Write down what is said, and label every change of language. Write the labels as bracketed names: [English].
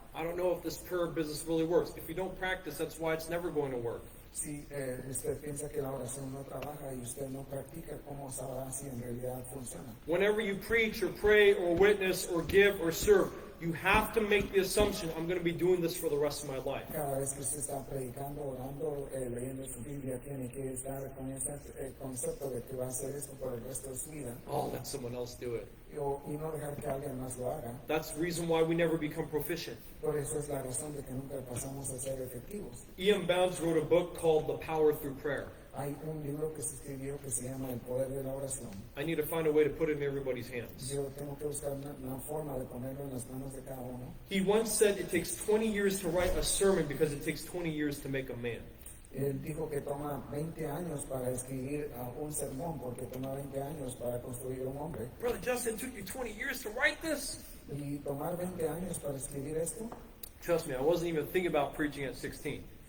[English] I don't know if this prayer business really works. If you don't practice, that's why it's never going to work. [Spanish] Si usted piensa que la oración no trabaja y usted no practica, ¿cómo sabrá si en realidad funciona? [English] Whenever you preach or pray or witness or give or serve, you have to make the assumption, I'm going to be doing this for the rest of my life. [Spanish] Cada vez que usted está predicando, orando, leyendo su Biblia, tiene que estar con ese concepto de que va a hacer esto por el resto de su vida. [English] Oh, let someone else do it. [Spanish] Y no dejar que alguien más lo haga. [English] That's the reason why we never become proficient. [Spanish] Por eso es la razón de que nunca pasamos a ser efectivos. [English] Ian Bounds wrote a book called The Power Through Prayer. [Spanish] Hay un libro que se escribió que se llama El Poder de la Oración. [English] I need to find a way to put it in everybody's hands. [Spanish] Yo tengo que buscar una forma de ponerlo en las manos de cada uno. [English] He once said it takes 20 years to write a sermon because it takes 20 years to make a man. [Spanish] Él dijo que toma 20 años para escribir un sermón porque toma 20 años para construir un hombre. [English] Brother Justin, it took you 20 years to write this? [Spanish] Y tomar 20 años para escribir esto. [English] Trust me, I wasn't even thinking about preaching at 16.